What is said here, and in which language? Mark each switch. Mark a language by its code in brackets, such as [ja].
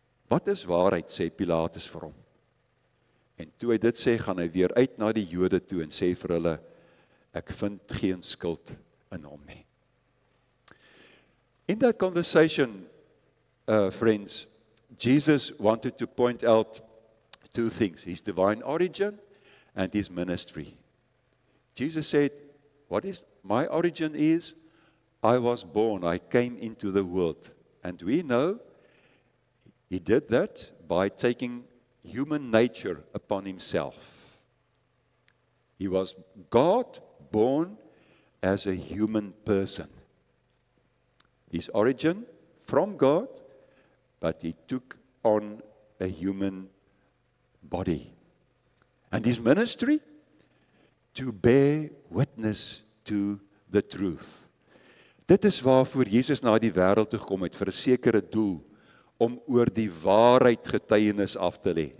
[af] Wat is waarheid, sê Pilatus vir hom. En toe hy dit sê, gaan hy weer uit na die Jode toe en sê vir hulle, ek vind geen skuld in hom nie. [en] In that conversation, friends, Jesus wanted to point out two things, his divine origin and his ministry. Jesus said, what is my origin is, I was born, I came into the world. And we know he did that by taking human nature upon himself. He was God born as a human person. His origin from God, but he took on a human body. And his ministry? To bear witness to the truth. [af] Dit is waarvoor Jesus na die wêreld toe gekom het, vir 'n sekere doel, om oor die waarheid getuienis af te lê.